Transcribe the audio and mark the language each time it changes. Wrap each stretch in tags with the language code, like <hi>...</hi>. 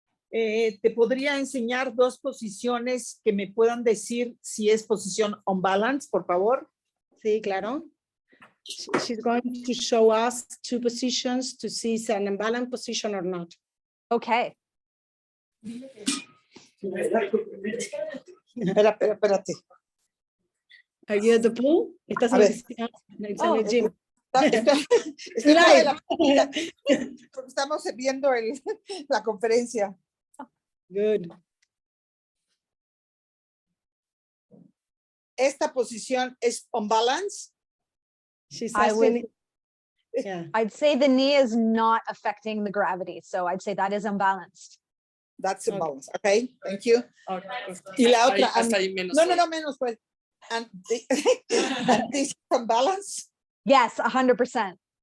<es>Te podría enseñar dos posiciones que me puedan decir si es posición unbalanced, por favor. Sí, claro.</es> <en>She's going to show us two positions to see if it's an unbalanced position or not. Okay.</en> <es>Espérate.</es> <en>Are you at the pool?</en> <es>¿Estás en la piscina?</es> <en>It's in the gym.</en> <es>Estamos viendo la conferencia.</es> <en>Good.</en> <es>Esta posición es unbalanced.</es> <en>She's I asking, yeah. I'd say the knee is not affecting the gravity, so I'd say that is unbalanced. That's unbalanced. Okay, thank you.</en> <es>Y la otra, no, menos pues.</es> <en>And this unbalanced? Yes, 100%.</en>